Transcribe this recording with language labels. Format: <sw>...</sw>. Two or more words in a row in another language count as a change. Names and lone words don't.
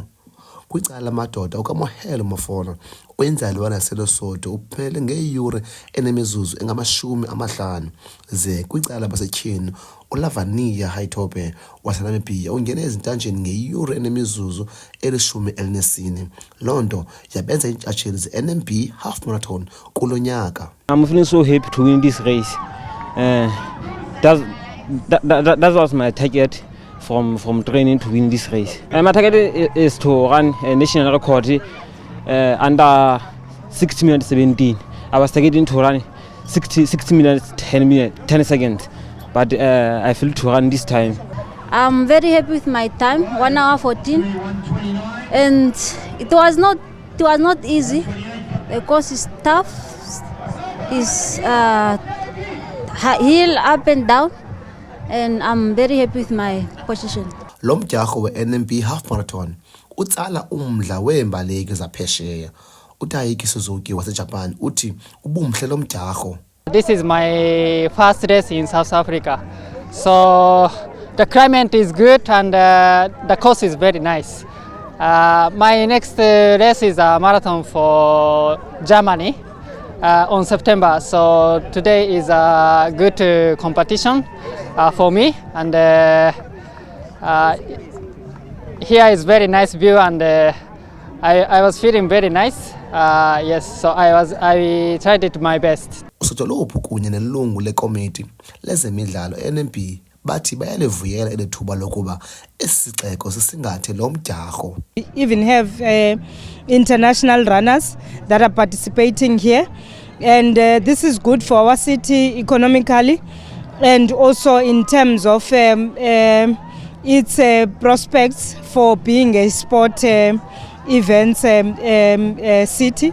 <xh>Kwicala lamadoda uKamohelo Mofolo oyinzalelwane yaseLesotho uphumelele ngeeyure enemizuzu engama-50, ze kwicala labasetyhini uLavania Haithope waseNamibia ungene ezintanjeni ngeyure enemizuzu eli-14. Loo nto yabenza iintshatsheli ze-NMB Half Marathon kulo nyaka.</xh> <en>I'm feeling so happy to win this race. That was my target from training to win this race. My target is to run a national record under 60 minutes 17. I was targeting to run 60 minutes 10 seconds, but I failed to run this time. I'm very happy with my time, 1 hour 14, and it was not easy. The course is tough. It's hill up and down, and I'm very happy with my position.</en> <xh>Lo mdyarho we-NMB Half Marathon utsala umdla weembaleki zaphesheya. uTaiki Suzuki waseJapan uthi ubumhle lo mdyarho.</xh> <en>This is my first race in South Africa, so the climate is good and the course is very nice. My next race is a marathon for Germany on September, so today is a good competition for me, and here is very nice view, and I was feeling very nice. Yes, so I tried it my best.</en> <xh>Usodolophu kunye nelungu lekomiti lezemidlalo NMB bathi bayalivuyela elithuba lokuba esixeko sisingathe lo mdyarho.</xh> <en>We even have international runners that are participating here, and this is good for our city economically and also in terms of its prospects for being a sport events city.</en>